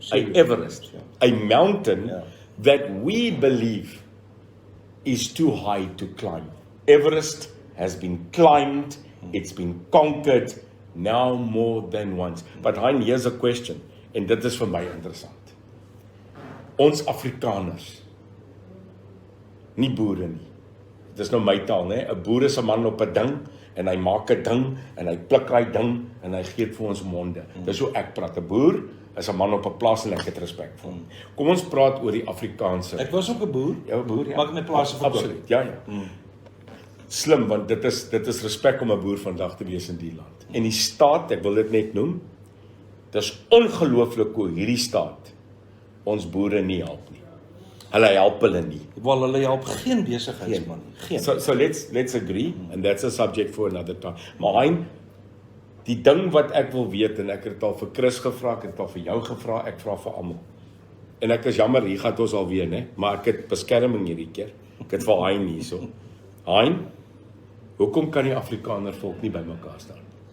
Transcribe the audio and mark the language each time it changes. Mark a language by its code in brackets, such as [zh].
[en] A Everest. Yeah. A mountain Yeah. that we believe is too high to climb. Everest has been climbed. It's been conquered now more than once. But Hein, here's a question. [af] En dit is vir my interessant. Ons Afrikaners, nie boere nie. Dit is nou my taal, né? 'n Boer is 'n man op 'n ding en hy maak 'n ding en hy pluk hy ding en hy gee dit vir ons monde. Dis hoe ek praat. 'n Boer is 'n man op 'n plaas en ek het respek vir hom. Kom ons praat oor die Afrikaanse. Ek was ook 'n boer. Ja, 'n boer, ja. Maar ek het my plase verkoop. Absoluut. Ja, ja. Slim, want dit is respek om 'n boer vandag te wees in die land. En die staat, ek wil dit net noem, dis ongelooflik hoe hierdie staat ons boere nie help nie. Hulle help hulle nie. Wel, hulle help geen besigheidsman nie. Geen. [en] So let's agree, and that's a subject for another time. [af] Maar Hein, die ding wat ek wil weet, en ek het al vir Chris gevra, ek het al vir jou gevra, ek vra vir almal. En ek is jammer, hier gaan ons alweer, né? Maar ek het beskerming hierdie keer. Ek het vir Hein hierso. Hein, hoekom kan die Afrikaner volk nie bymekaar staan?